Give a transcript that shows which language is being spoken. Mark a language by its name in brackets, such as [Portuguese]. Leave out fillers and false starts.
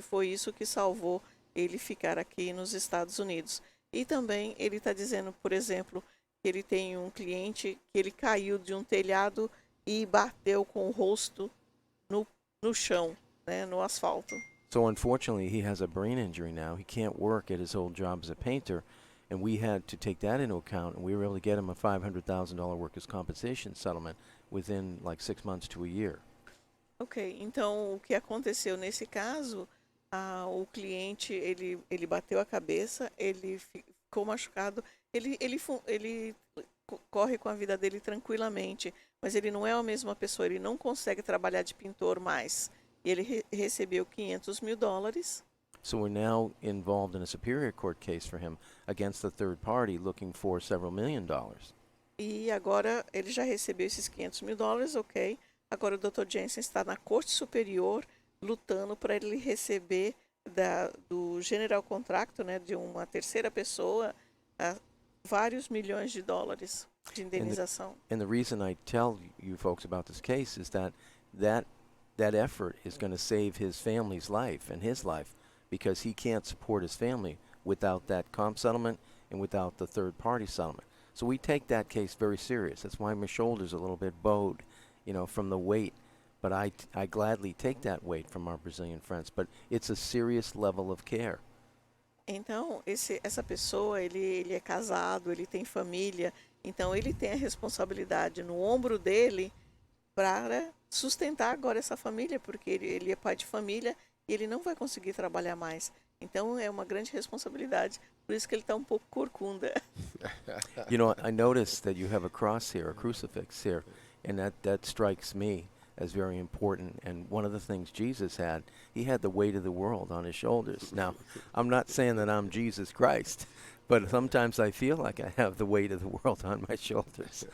[Portuguese] Foi isso que salvou ele ficar aqui nos Estados Unidos. E também ele está dizendo, por exemplo, que ele tem um cliente que ele caiu de um telhado e bateu com o rosto no chão, né, no asfalto. [English] So unfortunately, he has a brain injury now. He can't work at his old job as a painter, and we had to take that into account, and we were able to get him a $500,000 workers' compensation settlement within like 6 months to a year. [Portuguese] Ok, então o que aconteceu nesse caso, o cliente ele bateu a cabeça, ele ficou machucado, ele corre com a vida dele tranquilamente, mas ele não é a mesma pessoa, ele não consegue trabalhar de pintor mais. E ele recebeu $500,000. [English] So we're now involved in a superior court case for him against the third party looking for several $1 million. [Portuguese] E agora ele já recebeu esses $500,000, ok. Agora o Dr. Jensen está na Corte Superior lutando para ele receber do General Contractor, né, de uma terceira pessoa, vários milhões de dólares de indenização. [English] And the reason I tell you folks about this case is that effort is going to save his family's life and his life, because he can't support his family without that comp settlement and without the third party settlement. So we take that case very serious. That's why my shoulder's a little bit bowed, from the weight. But I gladly take that weight from our Brazilian friends. But it's a serious level of care. [Portuguese] Então, essa pessoa, ele é casado, ele tem família, então ele tem a responsabilidade no ombro dele para sustentar agora essa família, porque ele é pai de família e ele não vai conseguir trabalhar mais. Então é uma grande responsabilidade, por isso que ele está um pouco corcunda. [English] I noticed that you have a cross here, a crucifix here, and that strikes me as very important. And one of the things Jesus had, he had the weight of the world on his shoulders. Now, I'm not saying that I'm Jesus Christ, but sometimes I feel like I have the weight of the world on my shoulders.